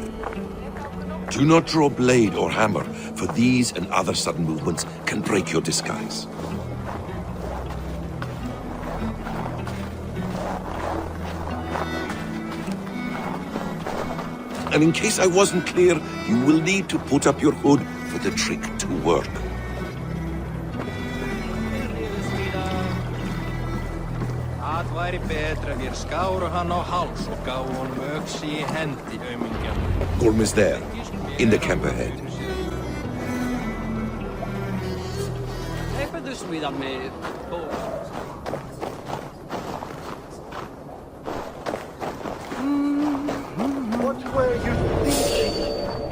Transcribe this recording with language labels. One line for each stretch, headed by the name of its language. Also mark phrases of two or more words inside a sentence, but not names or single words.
English: Do not draw blade or hammer, for these and other sudden movements can break your disguise. And in case I wasn't clear, you will need to put up your hood for the trick to work.
Icelandic: Það væri betra ef ég skáru hann á háls og gáfu honum öxi í hendi, aumingjan.
English: Gorm is there, in the camp ahead. What were you thinking?